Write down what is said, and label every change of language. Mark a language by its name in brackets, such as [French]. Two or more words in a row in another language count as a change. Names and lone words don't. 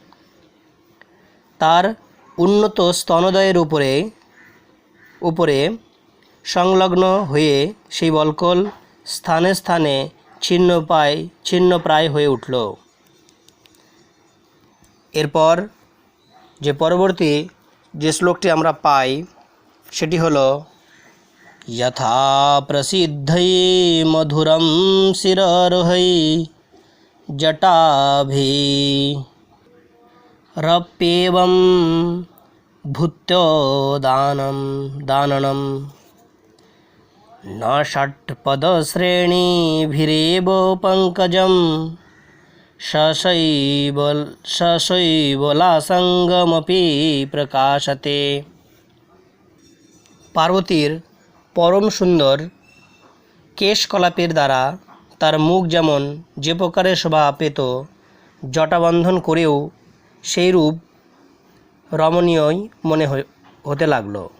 [Bangla] তার উন্নত স্তনোদয়ের উপরে সংলগ্ন হয়ে সেই বক্কল স্থানে স্থানে ছিন্নপ্রায় হয়ে উঠল। এরপর যে পরবর্তী যে শ্লোকটি আমরা পাই সেটি হলো [Sanskrit] यथा प्रसिद्धै मधुरं शिरर्है जटाभिरप्येवं भूत्योदाननं न षट्पदश्रेणीभिरेव पङ्कजं शशैवलासङ्गमपि प्रकाशते। [Bangla] পার্বতীর পরম সুন্দর কেশকলাপের দ্বারা তার মুখ যেমন যে প্রকারের শোভা পেত, জটাবন্ধন করেও সেই রূপ রমণীয়ই মনে হতে লাগল।